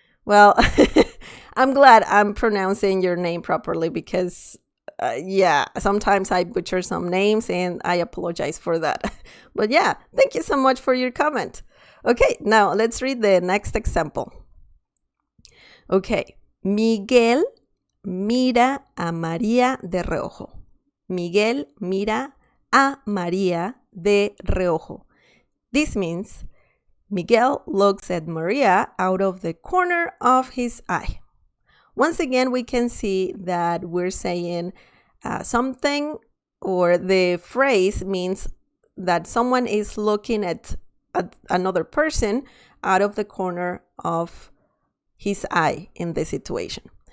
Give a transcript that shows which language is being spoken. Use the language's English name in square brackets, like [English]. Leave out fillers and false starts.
[English] Well, I'm glad I'm pronouncing your name properly because yeah, sometimes I butcher some names and I apologize for that. But yeah, thank you so much for your comment. Okay, now let's read the next example. Okay, Miguel [Spanish] mira a María de reojo. Miguel mira a María de reojo. [English] This means Miguel looks at Maria out of the corner of his eye. Once again, we can see that we're saying something, or the phrase means that someone is looking at another person out of the corner of his eye in this situation.